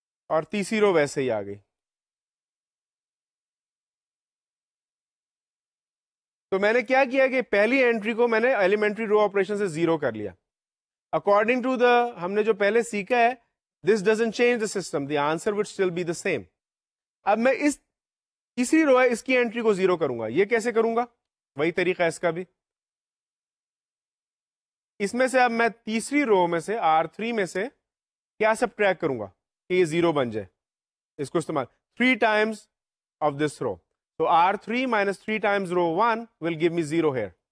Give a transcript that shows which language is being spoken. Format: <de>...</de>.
<ur>اور تیسری رو ویسے ہی آ گئی. تو میں نے کیا کیا کہ پہلی اینٹری کو میں نے ایلیمنٹری رو آپریشن سے 0 کر لیا.</ur> <en>according to the</en> <ur>ہم نے جو پہلے سیکھا ہے,</ur> <en>This doesn't change the system, the answer would still be the same.</en> <ur>اب میں اس تیسری رو ہے اس کی اینٹری کو 0 کروں گا. یہ کیسے کروں گا؟ وہی طریقہ ہے اس کا بھی. اس میں سے اب میں تیسری رو میں سے R3 میں سے کیا سبٹریکٹ کروں گا کہ یہ 0 بن جائے. اس کو استعمال</ur> <en>3 times of this row.</en> <ur>تو</ur> <en>R3 minus 3 times row 1 will give me 0 here.</en>